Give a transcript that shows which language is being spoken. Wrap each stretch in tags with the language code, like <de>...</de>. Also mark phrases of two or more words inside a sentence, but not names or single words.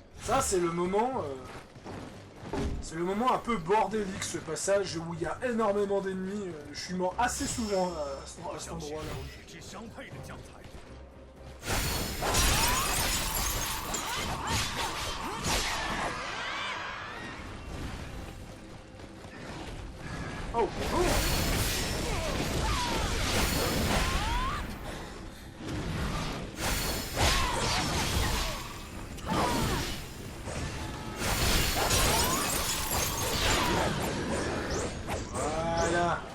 <fr>Ça, c'est le moment... c'est le moment un peu bordélique, ce passage, où il y a énormément d'ennemis. Je suis mort assez souvent à cet endroit-là.</fr> <zh>与之相配的将才。</zh> <fr>Oh, oh. Voilà.</fr>